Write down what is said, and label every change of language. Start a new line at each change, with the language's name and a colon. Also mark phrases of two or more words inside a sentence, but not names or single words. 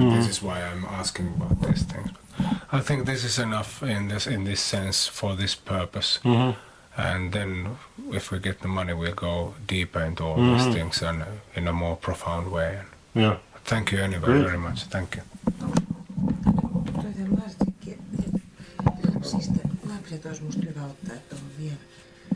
English: This is why I'm asking about these things. I think this is enough in this sense for this purpose. And then if we get the money, we'll go deeper into all these things and in a more profound way. Yeah. Thank you anyway very much. Thank you.
Finnish: Toi Martikki, siis lapset olisi musta hyvä ottaa tuohon vielä.